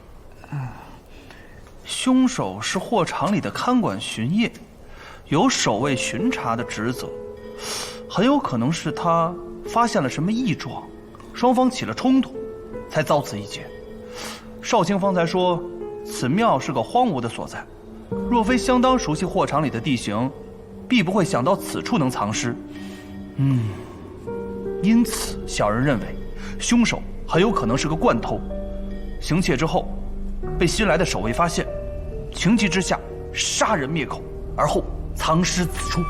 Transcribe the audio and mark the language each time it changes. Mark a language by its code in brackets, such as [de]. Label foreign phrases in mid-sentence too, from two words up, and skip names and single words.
[zh] 凶手是貨場裡的看管巡夜，有守衛巡查的職責，很有可能是他發現了什麼異狀，雙方起了衝突，才遭此一劫。少卿方才說，此廟是個荒蕪的所在，若非相當熟悉貨場裡的地形，必不會想到此處能藏屍。因此小人認為，兇手很有可能是個慣偷，行竊之後，被新來的守衛發現，情急之下殺人滅口，而後藏屍此處。